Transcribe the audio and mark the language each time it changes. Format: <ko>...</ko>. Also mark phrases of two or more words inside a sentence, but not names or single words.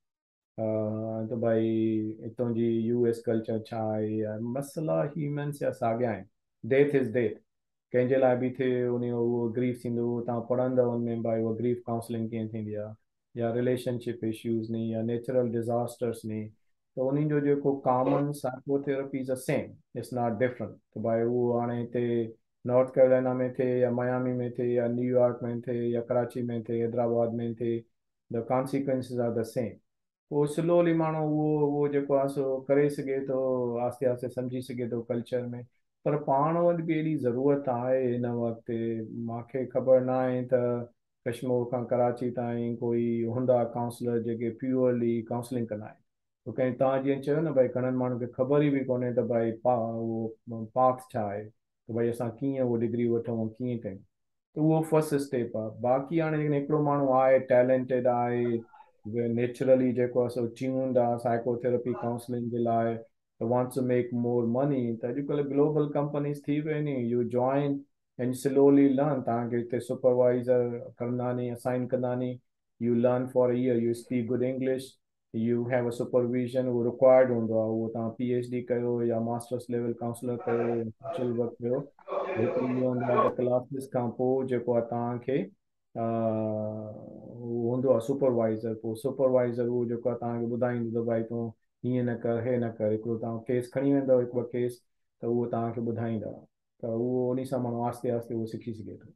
<sd>त भाई हितां जी यूएस कल्चर छा आहे या मसइला ह्यूमन्स या साॻिया आहिनि</sd> <en>death is death</en> <sd>कंहिंजे लाइ बि थिए उन जो उहो ग्रीफ थींदो तव्हां पढ़ंदव उनमें भाई उहा</sd> <en>grief counseling</en> <sd>कीअं थींदी आहे या</sd> <en>relationship issues</en> <sd>नी या</sd> <en>natural disasters</en> <sd>नी त उन्हनि जो जेको</sd> <en>common psychotherapy is a same it's not different</en> <sd>त भाई उहो हाणे हिते नॉर्थ कैरोलिना में थिए या मयामी में थिए या न्यूयॉर्क में थिए या कराची में थिए हैदराबाद में थिए</sd> <en>the consequences are the same</en> <sd>पोइ स्लोली माण्हू उहो जेको आहे सो करे सघे थो आस्ते आस्ते सम्झी सघे थो कल्चर में पर पाण वटि बि एॾी ज़रूरत आहे हिन वक़्तु मूंखे ख़बर न आहे त कश्मीर खां कराची ताईं कोई हूंदा काउंसलर जेके</sd> <en>purely counseling</en> <sd>कंदा आहिनि तो कंहिं तव्हां जीअं चयो न भाई घणनि माण्हुनि खे ख़बर ई बि कोन्हे त भाई उहो पाथ छा आहे त भाई असां कीअं उहो डिग्री वठूं कीअं कयूं त उहो</sd> <en>first step</en> <sd>आहे बाक़ी हाणे हिकिड़ो माण्हू आहे टैलेंटेड आहे नेचुरली जेको आहे सो ट्यून्ड आहे</sd> <en>psychotherapy counseling</en> <sd>जे लाइ</sd> <en>wants to make more money</en> <sd>त अॼुकल्ह</sd> <en>global companies</en> <sd>थी वई नी</sd> <en>you join and slowly learn</en> <sd>तव्हांखे हिते सुपरवाइज़र कंदा नी असाइन कंदा नी</sd> <en>you learn for a year you speak good English you have a supervision</en> <sd>उहो रिक्वायर्ड हूंदो आहे उहो तव्हां PhD कयो या</sd> <en>masters level counselor</en> <sd>कयो या</sd> <en>social work</en> <sd>कयो हिते इहो हूंदो आहे त क्लासिस खां पोइ जेको आहे तव्हांखे उहो हूंदो आहे सुपरवाइज़र पोइ सुपरवाइज़र उहो जेको आहे तव्हांखे ॿुधाईंदो त भाई तूं हीअं न कर हे न कर हिकिड़ो तव्हां केस खणी वेंदव हिकु ॿ केस त उहो तव्हांखे ॿुधाईंदा त उहो उन सां माण्हू आस्ते आस्ते उहो सिखी सघे थो</sd>